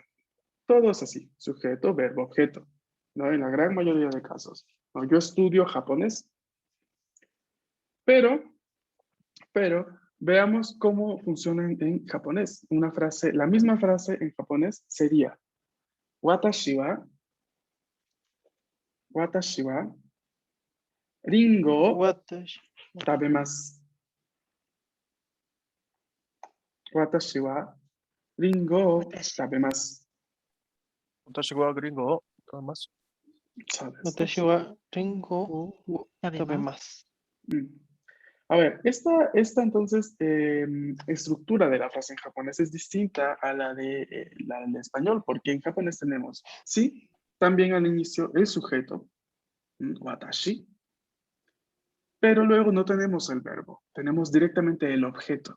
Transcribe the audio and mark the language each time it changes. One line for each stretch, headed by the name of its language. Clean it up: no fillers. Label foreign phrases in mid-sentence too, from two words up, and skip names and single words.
Spanish: Todo es así, sujeto, verbo, objeto, ¿no? En la gran mayoría de casos. ¿No? Yo estudio japonés, pero veamos cómo funciona en japonés. Una frase, la misma frase en japonés sería
Japanese: watashi wa ringo o Watashi. tabemasu. 私はりんごを食べます. 私はグリンゴを食べます.
Spanish: ¿Sabes?
Japanese: 私はりんごを食べます.
Spanish: A ver, esta entonces estructura de la frase en japonés es distinta a la de la del español, porque en japonés tenemos, sí, también al inicio el sujeto, watashi, pero luego no tenemos el verbo, tenemos directamente el objeto.